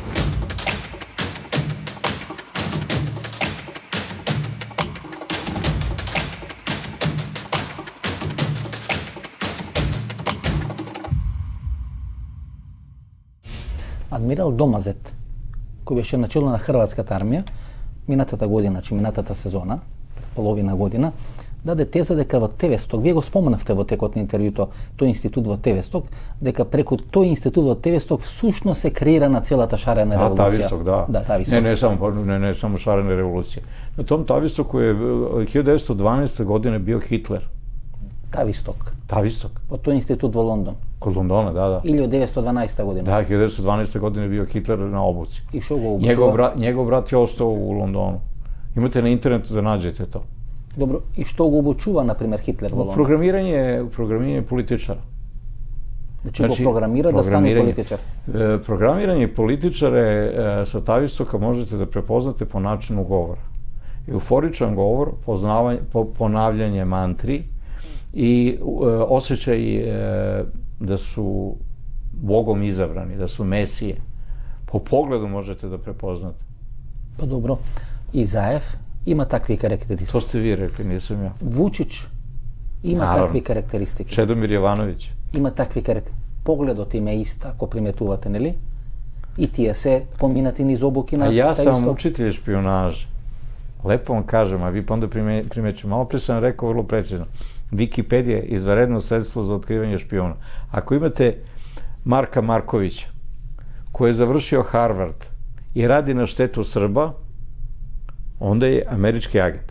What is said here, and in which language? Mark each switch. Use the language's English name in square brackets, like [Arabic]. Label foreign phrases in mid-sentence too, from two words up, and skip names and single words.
[Macedonian] Admiral Domazet, koji беше начело на Хрватската армија, минатата година, значи минатата сезона, половина година, даде теза дека во Тевесток, вие го споменавте во текот на интервјуто, тој институт во Тевесток, дека преку тој институт во Тевесток всушност се креира на целата шарена револуција. Тависток, да. Да, Тависток. [Serbian] Не само шарена револуција. На том Тавистоку е 1912 година био Хитлер. Тависток. Тависток. [Macedonian] Во тој институт во Лондон. [Serbian] Код Лондона, да. [Macedonian] Или од 1912 година. [Serbian] Да, 1912 година био Хитлер на обуци. [Macedonian] И шо го обучува? [Serbian] Njegov brat je ostao u Londonu. Imate na internetu da nađete to. [Macedonian] Добро, и што го обучува, например, Хитлер во Лондон? [Serbian] Programiranje političara. Znači го programira da stane političar? Programiranje političare sa Tavistoka možete da prepoznate po načinu govora. Euforičan govor, ponavljanje mantri i osjećaj da su Bogom izabrani, da su mesije. Po pogledu možete da prepoznate. Pa dobro, [Macedonian] Изаев има такви карактеристики. [Serbian] To ste vi rekli, nisam ja. Vučić ima takvi karakteristike. Čedomir Jovanović. [Macedonian] Има такви карактеристики. Погледот им е ист, ако приметувате, нели? И тие се поминати низ обуки на [Serbian] ja sam Tavistok. učitelj špionaže. Lepo vam kažem, a vi pa onda primeću. Malo pre sam rekao vrlo precizno. Wikipedia je izvanredno sredstvo za otkrivanje špijona. Ako imate Marka Markovića, koji je završio Harvard i radi na štetu Srba, onda je američki agent.